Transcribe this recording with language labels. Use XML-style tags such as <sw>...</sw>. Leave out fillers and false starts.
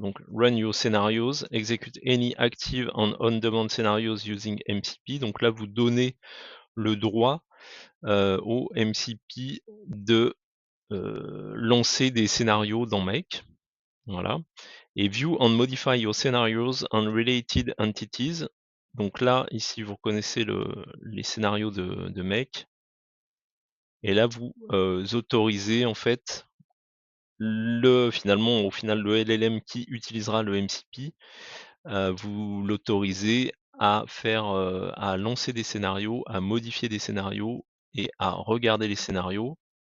<fr>Donc</fr> <en>run your scenarios, execute any active and on-demand scenarios using MCP.</en> <fr>Donc là, vous donnez le droit, au MCP de, lancer des scénarios dans Make, voilà. Et</fr> <en>view and modify your scenarios and related entities.</en> <fr>Donc là, ici, vous reconnaissez les scénarios de Make et là, vous, autorisez en fait finalement, au final, le LLM qui utilisera le MCP, vous l'autorisez à faire, à lancer des scénarios, à modifier des scénarios et à regarder les scénarios,</fr>